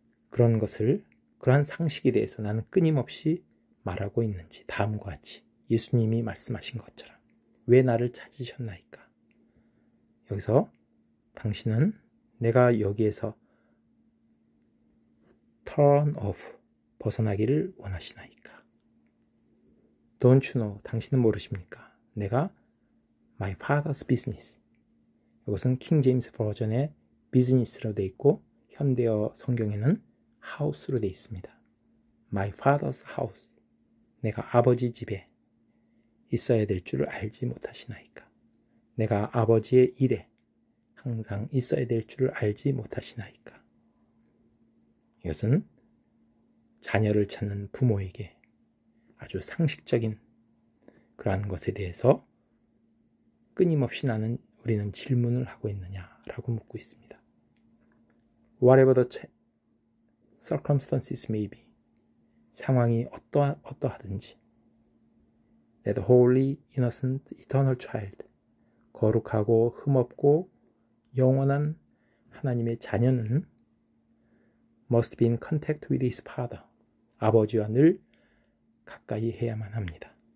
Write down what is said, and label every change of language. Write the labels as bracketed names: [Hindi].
[Korean] 그러한 상식에 대해서 나는 끊임없이 말하고 있는지 다음과 같이 예수님이 말씀하신 것처럼 왜 나를 찾으셨나이까? 여기서 당신은 내가 여기에서 turn off, 벗어나기를 원하시나이까? [English] Don't you know, [Korean] 당신은 모르십니까? 내가 [English] my father's business, [Korean] 이것은 킹 제임스 버전의 business로 되어 있고 현대어 성경에는 house로 되어 있습니다. [English] My father's house, [Korean] 내가 아버지 집에 있어야 될 줄을 알지 못하시나이까? 내가 아버지의 일에 항상 있어야 될 줄을 알지 못하시나이까? 이것은 자녀를 찾는 부모에게 아주 상식적인 그러한 것에 대해서 끊임없이 우리는 질문을 하고 있느냐라고 묻고 있습니다. [English] Whatever the circumstances may be, [Korean] 상황이 어떠하든지, [English] that holy, innocent, eternal child, [Korean] 거룩하고 흠없고 영원한 하나님의 자녀는 [English] must be in contact with his father, [Korean] 아버지와 늘 가까이 해야만 합니다.